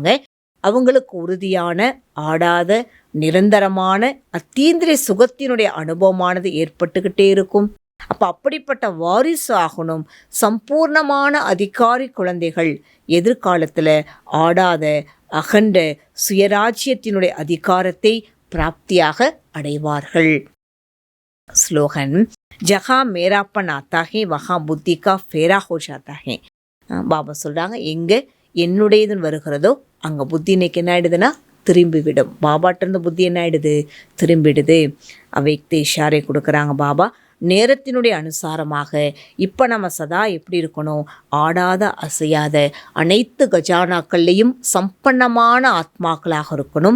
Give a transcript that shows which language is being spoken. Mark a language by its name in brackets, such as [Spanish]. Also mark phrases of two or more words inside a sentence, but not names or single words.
[Tamil] அவங்களுக்கு உறுதியான ஆடாத நிரந்தரமான அத்தீந்திரிய சுகத்தினுடைய அனுபவமானது ஏற்பட்டுக்கிட்டே இருக்கும். அப்போ அப்படிப்பட்ட வாரிசு ஆகணும். சம்பூர்ணமான அதிகாரி குழந்தைகள் எதிர்காலத்தில் ஆடாத அகண்ட சுயராஜ்யத்தினுடைய அதிகாரத்தை பிராப்தியாக அடைவார்கள். ஸ்லோகன், [Hindi] जहाँ मेरापन आता है वहाँ புத்தி का फेरा हो जाता है. [Tamil] பாபா சொல்கிறாங்க, எங்கே என்னுடையதுன்னு வருகிறதோ அங்கே புத்தி இன்னைக்கு என்ன ஆகிடுதுன்னா திரும்பிவிடும். பாபாட்டிருந்து புத்தி என்ன ஆகிடுது, திரும்பிடுது. அவைக்கு இஷாரை கொடுக்குறாங்க பாபா. நேரத்தினுடைய அனுசாரமாக இப்போ நம்ம சதா எப்படி இருக்கணும், ஆடாத அசையாத அனைத்து கஜானாக்கள்லேயும் சம்பன்னமான ஆத்மாக்களாக இருக்கணும்.